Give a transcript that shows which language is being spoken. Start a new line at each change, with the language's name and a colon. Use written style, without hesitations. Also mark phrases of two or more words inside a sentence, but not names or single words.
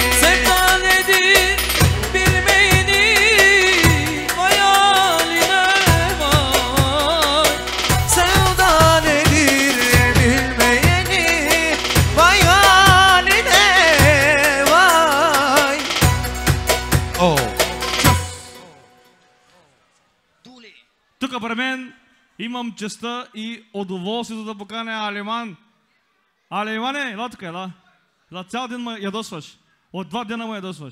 Turkish: Sevda nedir bilmeyeni, vay haline vay. Sevda nedir bilmeyeni, vay haline vay. Oh.
Bulgarian: Тук при мен имам честа и удоволствието да поканя Алиман. Алимане, ела тук, ела. За цял ден ме ядосваш. От 2 дена ме ядосваш.